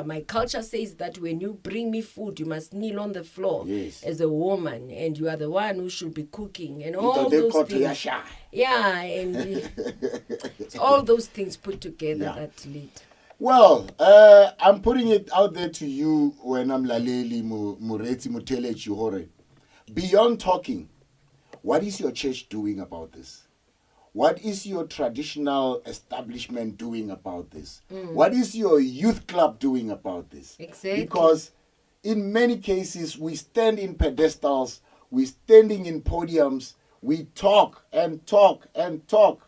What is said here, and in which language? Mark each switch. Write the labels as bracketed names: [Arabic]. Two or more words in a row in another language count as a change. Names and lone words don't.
[English] My culture says that when you bring me food, you must kneel on the floor as a woman, and you are the one who should be cooking, and all those things. Yeah, and it's all those things put together that lead. Well, I'm putting it out there to you when I'm laleli mureti mutele chihore. Beyond talking, what is your church doing about this? What is your traditional establishment doing about this? What is your youth club doing about this? Exactly. Because in many cases, we stand in pedestals, we're standing in podiums, we talk and talk and talk.